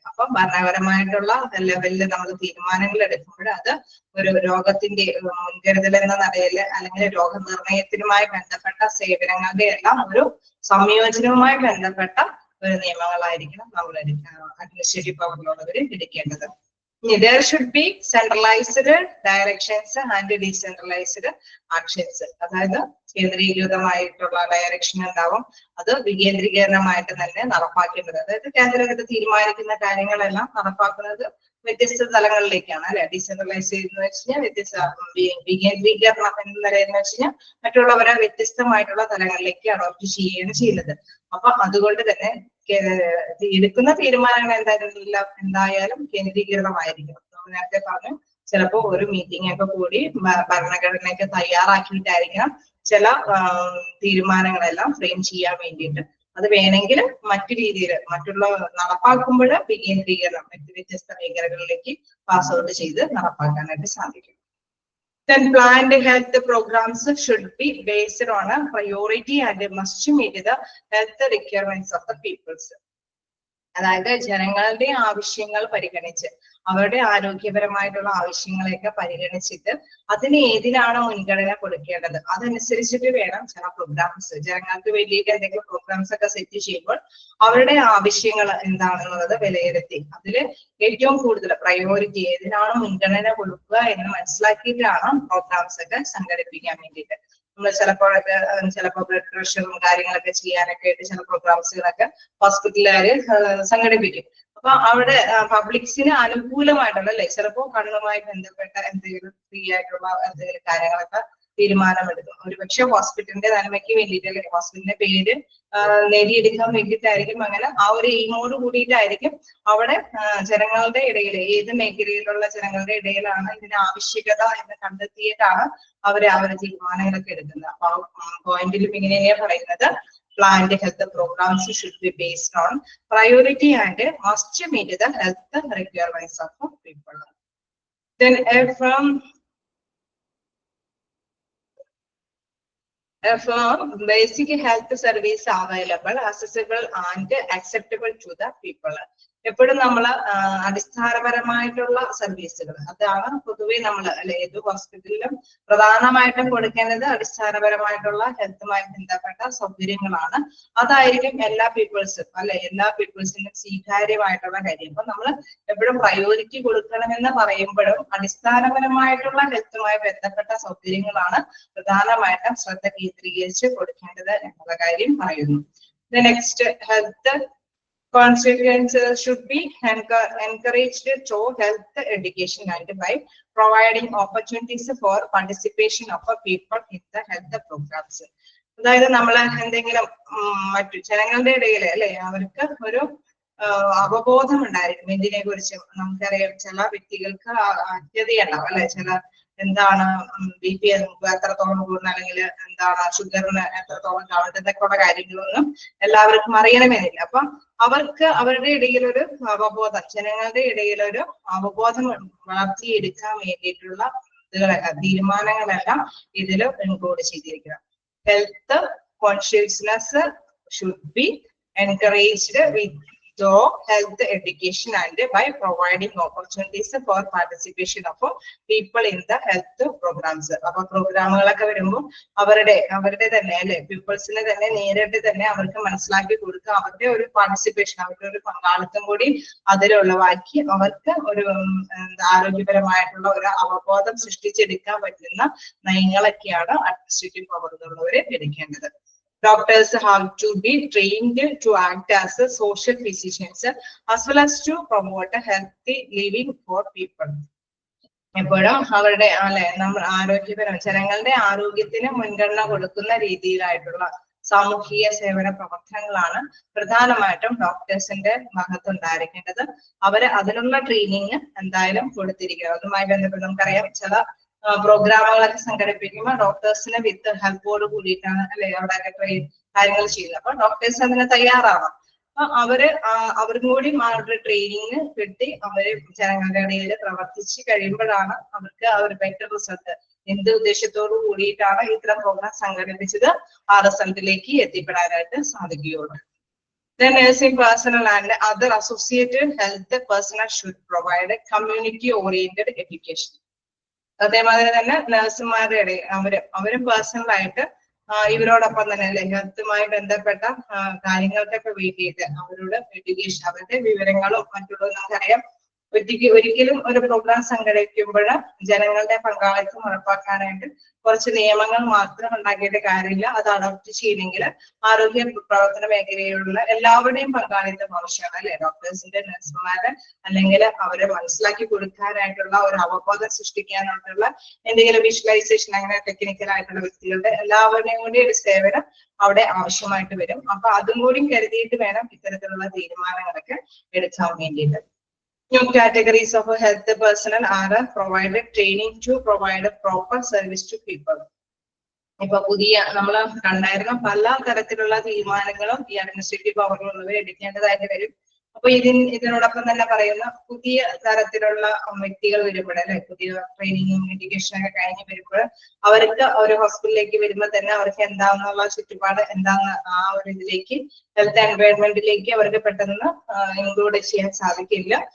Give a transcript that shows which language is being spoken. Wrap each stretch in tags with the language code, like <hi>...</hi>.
<ml>അപ്പൊ ഭരണപരമായിട്ടുള്ള ലെവലിൽ നമ്മൾ തീരുമാനങ്ങൾ എടുക്കുമ്പോൾ അത് ഒരു രോഗത്തിന്റെ മുൻകരുതൽ എന്ന നിലയിൽ അല്ലെങ്കിൽ രോഗനിർണയത്തിനുമായി ബന്ധപ്പെട്ട സേവനങ്ങളുടെ എല്ലാം ഒരു സംയോജനവുമായി ബന്ധപ്പെട്ട ഒരു നിയമങ്ങളായിരിക്കണം നമ്മൾ അഡ്മിനിസ്ട്രേറ്റീവ് പവറിലുള്ളവർ എടുക്കേണ്ടത്.</ml> <en>There should be centralized directions and decentralized actions.</en> <ml>അതായത് കേന്ദ്രീകൃതമായിട്ടുള്ള ഡയറക്ഷൻ ഉണ്ടാവും, അത് വികേന്ദ്രീകരണമായിട്ട് തന്നെ നടപ്പാക്കേണ്ടത്. അതായത് കേന്ദ്രത്തിൽ തീരുമാനിക്കുന്ന കാര്യങ്ങളെല്ലാം നടപ്പാക്കുന്നത് വ്യത്യസ്ത തലങ്ങളിലേക്കാണ് അല്ലെ. ഡീസെൻട്രലൈസ് ചെയ്യുന്ന വെച്ച് കഴിഞ്ഞാൽ വികേന്ദ്രീകരണം എന്ന നിലയിൽ വെച്ച് കഴിഞ്ഞാൽ മറ്റുള്ളവരെ വ്യത്യസ്തമായിട്ടുള്ള തലങ്ങളിലേക്ക് അഡോപ്റ്റ് ചെയ്യുകയാണ് ചെയ്യുന്നത്. അപ്പൊ അതുകൊണ്ട് തന്നെ എടുക്കുന്ന തീരുമാനങ്ങൾ എന്തായാലും കേന്ദ്രീകൃതമായിരിക്കണം. നമ്മൾ നേരത്തെ പറഞ്ഞു, ചിലപ്പോ ഒരു മീറ്റിംഗ് ഒക്കെ കൂടി ഭരണഘടനയൊക്കെ തയ്യാറാക്കിയിട്ടായിരിക്കണം ചില തീരുമാനങ്ങളെല്ലാം ഫ്രെയിം ചെയ്യാൻ വേണ്ടിയിട്ട്. അത് വേണമെങ്കിൽ മറ്റു രീതിയിൽ മറ്റുള്ള നടപ്പാക്കുമ്പോൾ വികേന്ദ്രീകരണം മറ്റു വ്യത്യസ്ത മേഖലകളിലേക്ക് പാസ് ഔട്ട് ചെയ്ത് നടപ്പാക്കാനായിട്ട് സാധിക്കും.</ml> <en>Then planned health programs should be based on a priority and must meet the health requirements of the peoples.</en> <ml>അതായത് ജനങ്ങളുടെ ആവശ്യങ്ങൾ പരിഗണിച്ച് അവരുടെ ആരോഗ്യപരമായിട്ടുള്ള ആവശ്യങ്ങളെയൊക്കെ പരിഗണിച്ചിട്ട് അതിന് ഏതിനാണോ മുൻഗണന കൊടുക്കേണ്ടത് അതനുസരിച്ചിട്ട് വേണം ചില പ്രോഗ്രാംസ്, ജനങ്ങൾക്ക് വേണ്ടിയിട്ട് എന്തെങ്കിലും പ്രോഗ്രാംസ് ഒക്കെ സെറ്റ് ചെയ്യുമ്പോൾ അവരുടെ ആവശ്യങ്ങൾ എന്താണെന്നുള്ളത് വിലയിരുത്തി അതില് ഏറ്റവും കൂടുതൽ പ്രയോറിറ്റി ഏതിനാണോ മുൻഗണന കൊടുക്കുക എന്ന് മനസ്സിലാക്കിയിട്ടാണ് പ്രോഗ്രാംസ് ഒക്കെ സംഘടിപ്പിക്കാൻ വേണ്ടിയിട്ട്. നമ്മൾ ചിലപ്പോ ബ്ലഡ് പ്രഷറും കാര്യങ്ങളൊക്കെ ചെയ്യാനൊക്കെ ആയിട്ട് ചില പ്രോഗ്രാംസുകളൊക്കെ ഹോസ്പിറ്റലുകാര് സംഘടിപ്പിക്കും. അപ്പൊ അവിടെ പബ്ലിക്സിന് അനുകൂലമായിട്ടുള്ള അല്ലെ, ചിലപ്പോ കണ്ണുമായി ബന്ധപ്പെട്ട എന്തെങ്കിലും ഫ്രീ ആയിട്ടുള്ള എന്തെങ്കിലും കാര്യങ്ങളൊക്കെ തീരുമാനമെടുക്കും. ഒരുപക്ഷെ ഹോസ്പിറ്റലിന്റെ നന്മയ്ക്ക് വേണ്ടിയിട്ട് അല്ലെങ്കിൽ ഹോസ്പിറ്റലിന്റെ പേര് നേടിയെടുക്കാൻ വേണ്ടിയിട്ടായിരിക്കും. അങ്ങനെ ആ ഒരു എയിമോട് കൂടിയിട്ടായിരിക്കും അവിടെ ജനങ്ങളുടെ ഇടയിൽ ഏത് മേഖലയിലുള്ള ജനങ്ങളുടെ ഇടയിലാണ് ഇതിന് ആവശ്യകത എന്ന് കണ്ടെത്തിയിട്ടാണ് അവര് തീരുമാനങ്ങളൊക്കെ എടുക്കുന്നത്. അപ്പൊ ആ പോയിന്റിലും ഇങ്ങനെയാ പറയുന്നത്,</ml> <en>planned health programs should be based on priority and must meet the health requirements of people. Then if basic health service available, accessible and acceptable to the people.</en> <ml>എപ്പോഴും നമ്മൾ അടിസ്ഥാനപരമായിട്ടുള്ള സർവീസുകൾ അതാണ് പൊതുവെ നമ്മൾ അല്ലെ ഏത് ഹോസ്പിറ്റലിലും പ്രധാനമായിട്ടും കൊടുക്കേണ്ടത് അടിസ്ഥാനപരമായിട്ടുള്ള ഹെൽത്തുമായി ബന്ധപ്പെട്ട സൗകര്യങ്ങളാണ്. അതായിരിക്കും എല്ലാ പീപ്പിൾസും അല്ലെ എല്ലാ പീപ്പിൾസിനും സ്വീകാര്യമായിട്ടുള്ള കാര്യം. അപ്പൊ നമ്മൾ എപ്പോഴും പ്രയോറിറ്റി കൊടുക്കണമെന്ന് പറയുമ്പോഴും അടിസ്ഥാനപരമായിട്ടുള്ള ഹെൽത്തുമായി ബന്ധപ്പെട്ട സൗകര്യങ്ങളാണ് പ്രധാനമായിട്ടും ശ്രദ്ധ കേന്ദ്രീകരിച്ച് കൊടുക്കേണ്ടത് എന്നുള്ള കാര്യം പറയുന്നു.</ml> <en>The next health Constituents should be encouraged to health education and by providing opportunities for participation of people in the health programs.</en> <ml>അതായത് നമ്മൾ എന്തെങ്കിലും മറ്റു ജനങ്ങളുടെ ഇടയിൽ അല്ലെ അവർക്ക് ഒരു അവബോധം ഉണ്ടായിരിക്കും ഇതിനെ കുറിച്ച്. നമുക്കറിയാം ചില വ്യക്തികൾക്ക് അത്യതയുണ്ടാവും അല്ലെ, ചില എന്താണ് BP എത്രത്തോളം കൂടുന്ന അല്ലെങ്കിൽ എന്താണ് ഷുഗറിന് എത്രത്തോളം കാണുന്നതൊക്കെയുള്ള കാര്യങ്ങളൊന്നും എല്ലാവർക്കും അറിയണമെന്നില്ല. അപ്പൊ അവർക്ക് അവരുടെ ഇടയിലൊരു അവബോധം, ജനങ്ങളുടെ ഇടയിലൊരു അവബോധം വളർത്തിയെടുക്കാൻ വേണ്ടിയിട്ടുള്ള തീരുമാനങ്ങളെല്ലാം ഇതിൽ ഇൻക്ലൂഡ് ചെയ്തിരിക്കണം.</ml> <en>Health consciousness should be encouraged with health education and by providing opportunities for participation of people in the health programs.</en> <ml>അപ്പൊ പ്രോഗ്രാമുകളൊക്കെ വരുമ്പോൾ അവരുടെ തന്നെ അല്ലെ പീപ്പിൾസിനെ തന്നെ നേരിട്ട് തന്നെ അവർക്ക് മനസ്സിലാക്കി കൊടുക്കുക, അവരുടെ ഒരു പാർട്ടിസിപ്പേഷൻ, അവരുടെ ഒരു പങ്കാളിത്തം കൂടി അതിലുള്ളവാക്കി അവർക്ക് ഒരു ആരോഗ്യപരമായിട്ടുള്ള ഒരു അവബോധം സൃഷ്ടിച്ചെടുക്കാൻ പറ്റുന്ന നയങ്ങളൊക്കെയാണ് അഡ്മിനിസ്ട്രേറ്റീവ് പവറുള്ളവരെ എടുക്കേണ്ടത്.</ml> <en>Doctors have to be trained to act as social physicians as well as to promote a healthy living for people.</en> <ml>എപ്പോഴും അവരുടെ അല്ലെ നമ്മൾ ആരോഗ്യപരം ജനങ്ങളുടെ ആരോഗ്യത്തിന് മുൻഗണന കൊടുക്കുന്ന രീതിയിലായിട്ടുള്ള സാമൂഹിക സേവന പ്രവർത്തനങ്ങളാണ് പ്രധാനമായിട്ടും ഡോക്ടേഴ്സിന്റെ ഭാഗത്തുണ്ടായിരിക്കേണ്ടത്. അവര് അതിനുള്ള ട്രെയിനിങ് എന്തായാലും കൊടുത്തിരിക്കണം. അതുമായി ബന്ധപ്പെട്ട് നമുക്കറിയാം ചില പ്രോഗ്രാമുകളൊക്കെ സംഘടിപ്പിക്കുമ്പോൾ ഡോക്ടേഴ്സിന് വിത്ത് ഹെൽപ്പോട് കൂടിയിട്ടാണ് അല്ലെ അവിടെയൊക്കെ കാര്യങ്ങൾ ചെയ്യുന്നത്. അപ്പൊ ഡോക്ടേഴ്സ് അതിന് തയ്യാറാവണം. അപ്പൊ അവർക്കും കൂടി അവരുടെ ട്രെയിനിങ് കിട്ടി അവര് ജനങ്ങളുടെ ഇടയിൽ പ്രവർത്തിച്ച് കഴിയുമ്പോഴാണ് അവർക്ക് ആ ഒരു ബെറ്റർ റിസൾട്ട്, എന്ത് ഉദ്ദേശത്തോടു കൂടിയിട്ടാണ് ഇത്തരം പ്രോഗ്രാം സംഘടിപ്പിച്ചത് ആ റിസൾട്ടിലേക്ക് എത്തിപ്പെടാനായിട്ട് സാധിക്കുകയുള്ളൂ.</ml> <en>The nursing personnel and other associated health personnel should provide a community-oriented education.</en> <ml>അതേമാതിരി തന്നെ നഴ്സുമാരുടെ ഇടയിൽ അവരും പേഴ്സണലായിട്ട് ഇവരോടൊപ്പം തന്നെ അല്ലെ ഹെൽത്തുമായി ബന്ധപ്പെട്ട കാര്യങ്ങൾക്കൊക്കെ വേണ്ടിയിട്ട് അവരോട് എഡ്യൂക്കേഷൻ, അവരുടെ വിവരങ്ങളും മറ്റുള്ളവരും നമുക്കറിയാം. ഒരിക്കലും ഒരു പ്രോഗ്രാം സംഘടിപ്പിക്കുമ്പോൾ ജനങ്ങളുടെ പങ്കാളിത്തം ഉറപ്പാക്കാനായിട്ട് കുറച്ച് നിയമങ്ങൾ മാത്രം ഉണ്ടാക്കിയിട്ട് കാര്യമില്ല. അത് അഡോപ്റ്റ് ചെയ്യണമെങ്കിൽ ആരോഗ്യ പ്രവർത്തന മേഖലയിലുള്ള എല്ലാവരുടെയും പങ്കാളിത്തം ആവശ്യമാണ് അല്ലെ. ഡോക്ടേഴ്സിന്റെ, നഴ്സുമാരുടെ അല്ലെങ്കിൽ അവരെ മനസ്സിലാക്കി കൊടുക്കാനായിട്ടുള്ള ഒരു അവബോധം സൃഷ്ടിക്കാനായിട്ടുള്ള എന്തെങ്കിലും വിഷ്വലൈസേഷൻ അങ്ങനെ ടെക്നിക്കൽ ആയിട്ടുള്ള വ്യക്തികളുടെ എല്ലാവരുടെയും കൂടി ഒരു സേവനം അവിടെ ആവശ്യമായിട്ട് വരും. അപ്പൊ അതും കൂടി കരുതിയിട്ട് വേണം ഇത്തരത്തിലുള്ള തീരുമാനങ്ങളൊക്കെ എടുക്കാൻ വേണ്ടിയിട്ട്.</ml> <en>New categories of health personnel are provided training to provide a proper service to people.</en> <ml>ഇപ്പൊ പുതിയ നമ്മൾ കണ്ടായിരുന്ന പല തരത്തിലുള്ള തീരുമാനങ്ങളും ഈ അഡ്മിനിസ്ട്രേറ്റീവ് പവറിലുള്ളവർ എടുക്കേണ്ടതായിട്ട് വരും. അപ്പൊ ഇതിനോടൊപ്പം തന്നെ പറയുന്ന പുതിയ തരത്തിലുള്ള വ്യക്തികൾ വരുമ്പോൾ അല്ലെ, പുതിയ ട്രെയിനിങ്ങും എഡ്യൂക്കേഷനൊക്കെ കഴിഞ്ഞ് വരുമ്പോൾ അവർക്ക് ഒരു ഹോസ്പിറ്റലിലേക്ക് വരുമ്പോൾ തന്നെ അവർക്ക് എന്താണെന്നുള്ള ചുറ്റുപാട് എന്താന്ന് ആ ഒരു ഇതിലേക്ക് ഹെൽത്ത് എൻവയോൺമെന്റിലേക്ക് അവർക്ക് പെട്ടെന്ന് ഇൻക്ലൂഡ് ചെയ്യാൻ സാധിക്കില്ല.</ml>